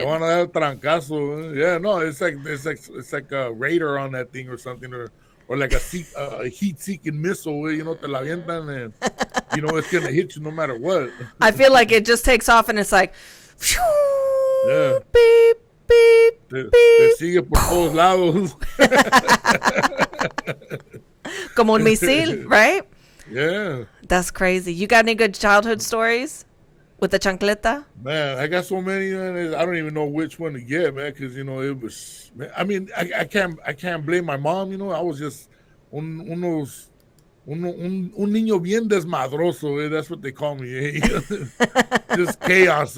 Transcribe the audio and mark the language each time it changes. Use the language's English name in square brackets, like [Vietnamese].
[English] You want to have trancazo. Yeah, no, it's like a radar on that thing or something, or like a heat-seeking missile. [Spanish] Te la avientan [English] and, it's going to hit you no matter what. I feel like it just takes off and it's like, phew, yeah. Beep, beep, beep. [Spanish] Te sigue por todos lados. Como un misil, [English] right? Yeah. That's crazy. You got any good childhood stories with the chancleta? Man, I got so many, man. I don't even know which one to get, man, because, it was, I mean, I can't blame my mom, I was just [Spanish] un niño bien desmadroso, [English] that's what they call me. Just chaos.